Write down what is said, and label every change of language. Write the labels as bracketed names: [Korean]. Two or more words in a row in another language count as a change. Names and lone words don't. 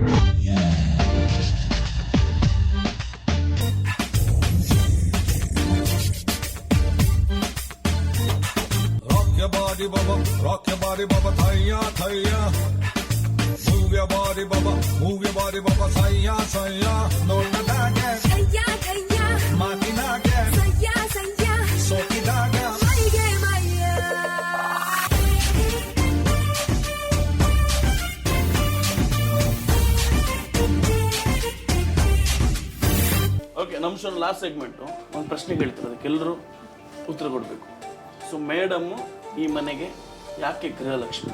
[English] Rock your body, baba, thaya, thaya. Move your body, baba, thaya, thaya. No naga, thaya, thaya. Mati naga, thaya, thaya. Soti naga, maiye, maiye. [Kannada] ಓಕೆ, ನಮ್ಮ ಶೋ [English] last segment. [Kannada] ಒಂದು ಪ್ರಶ್ನೆ ಕೇಳ್ತಾರೆ, ಅದಕ್ಕೆಲ್ಲರೂ ಉತ್ತರ ಕೊಡಬೇಕು. [English] so madam [Kannada] ಈ ಮನೆಗೆ ಯಾಕೆ ಗೃಹಲಕ್ಷ್ಮಿ?